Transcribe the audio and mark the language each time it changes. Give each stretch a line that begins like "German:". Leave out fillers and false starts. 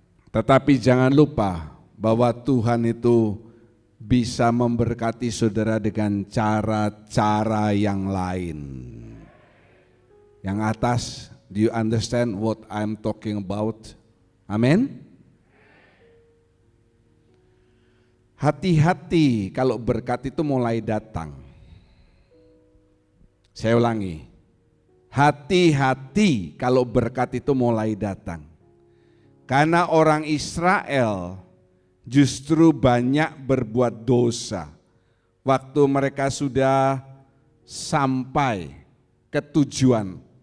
Indonesian: Tetapi jangan lupa bahwa Tuhan itu bisa memberkati saudara dengan cara-cara yang lain. Yang atas,
English: do you understand what I'm talking about?
Indonesian: Amin. Hati-hati kalau berkat itu mulai datang. Saya ulangi, hati-hati kalau berkat itu mulai datang. Karena orang Israel justru banyak berbuat dosa waktu mereka sudah sampai ke tujuan.